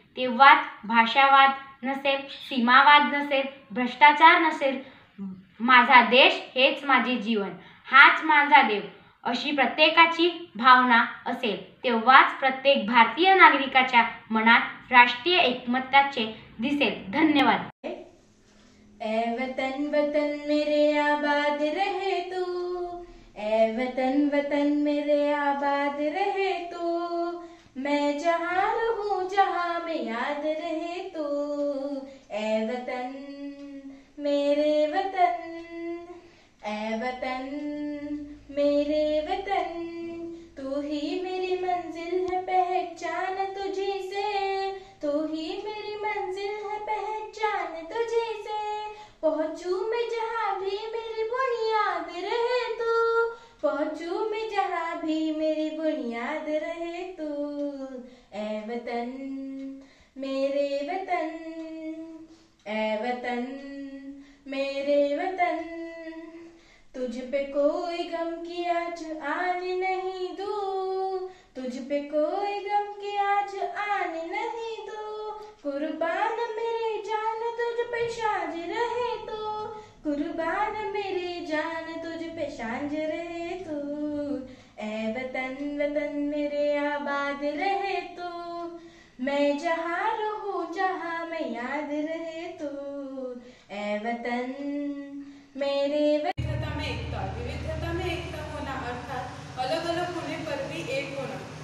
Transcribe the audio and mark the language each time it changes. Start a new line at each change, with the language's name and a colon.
Marathi: तेव्हाच भाषावाद नसेल, सीमावाद नसेल, भ्रष्टाचार नसेल. माझा देश हेच माझे जीवन, हाच माझा देव अशी प्रत्येकाची भावना असेल. तेव्हाच प्रत्येक भारतीय नागरिकाच्या मनात राष्ट्रीय एकमताचे दिसेल. धन्यवाद.
Hindi: ए वतन वतन मेरे आबाद रहे तू, ए वतन वतन मेरे आबाद रहे तू, मैं जहाँ रहूं जहाँ में याद रहे तू. ए वतन मेरे वतन, ए वतन मेरे वतन, तू ही मेरी मंजिल है पहचान तुझी से, तू ही मेरी मंजिल है पहचान तुझी से. पहुँचूं मैं जहाँ भी मेरी बुनियाद रहे तू, पहुँचूं मैं जहाँ भी मेरी बुनियाद रहे तू. ए वतन मेरे वतन, ए वतन मेरे वतन, तुझ पे कोई गम की आज आने नहीं दूं, तुझ पे कोई गम की आज आने नहीं दूं. कुर्बान मेरी जान तुझ पे शाज रहे तू, कुर्बान मेरी जान तुझ पे शाज रहे तू. ए वतन वतन मेरे आबाद रहे तू, मैं जहाँ रहूं जहाँ मैं याद रहे तू. ए वतन मेरे
Marathi: विविधता में एकता होना अर्थात अलग अलग होने पर भी एक होना.